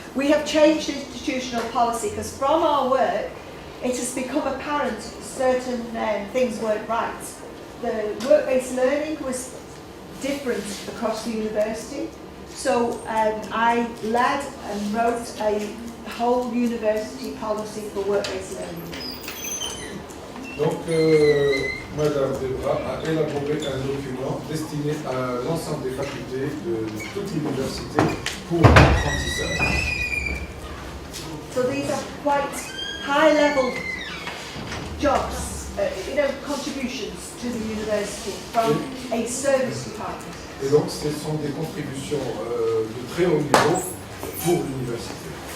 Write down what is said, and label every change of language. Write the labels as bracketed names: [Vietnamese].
[English] We have changed institutional policy because from our work it has become apparent certain things weren't right. The work-based learning was different across the university. So I led and wrote a whole university policy for work-based learning. [French] Donc, Madame Debra a élaboré un document destiné à l'ensemble des facultés de toute l'université pour l'apprentissage. [English] So these are quite high-level jobs, contributions to the university from a service department. [French] Et donc, ce sont des contributions de très haut niveau pour l'université.